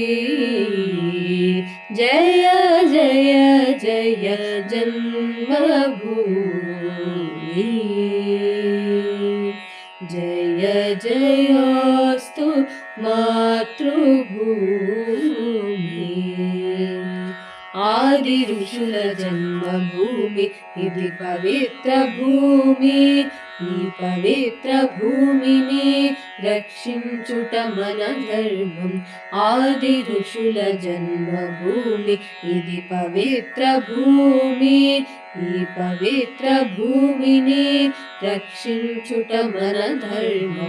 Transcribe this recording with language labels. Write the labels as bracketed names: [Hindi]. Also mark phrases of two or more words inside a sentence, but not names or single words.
[Sanskrit] जय जय जय जन्मभूमि, जय जयोस्तु मातृभूमि। [Telugu] ఆది ఋషుల జన్మభూమి ఇది పవిత్ర భూమి, ఈ పవిత్ర భూమిని రక్షించుట మన ధర్మం। ఆది ఋషుల జన్మభూమి ఇది పవిత్ర భూమి, ఈ పవిత్ర భూమిని రక్షించుట మన ధర్మం।